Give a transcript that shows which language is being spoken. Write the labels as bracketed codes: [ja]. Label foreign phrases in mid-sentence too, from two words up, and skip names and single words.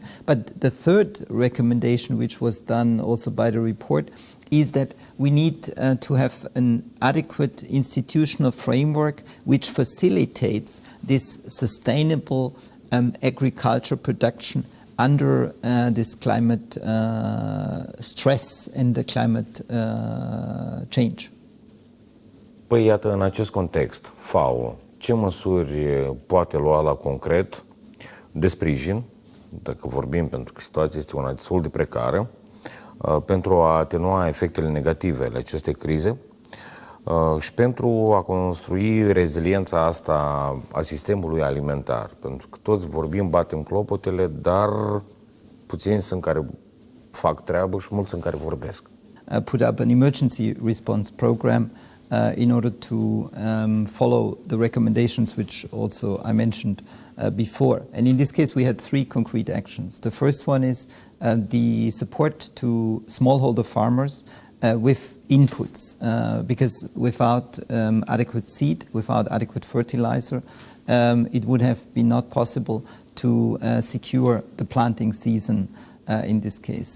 [en] But the third recommendation, which was done also by the report, is that we need to have an adequate institutional framework which facilitates this sustainable agriculture production under this climate stress and the climate change. [ro] Păi iată, în acest context, FAO, ce măsuri poate lua la concret de sprijin, dacă vorbim, pentru că situația este una destul de precară, pentru a atenua efectele negative ale acestei crize și pentru a construi reziliența asta a sistemului alimentar. Pentru că toți vorbim, batem clopotele, dar puțini sunt care fac treabă și mulți sunt care vorbesc. [en] Put up an emergency response program in order to follow the recommendations which also I mentioned before. And in this case we had three concrete actions. The first one is the support to smallholder farmers with inputs, because without adequate seed, without adequate fertilizer, it would have been not possible to secure the planting season in this case.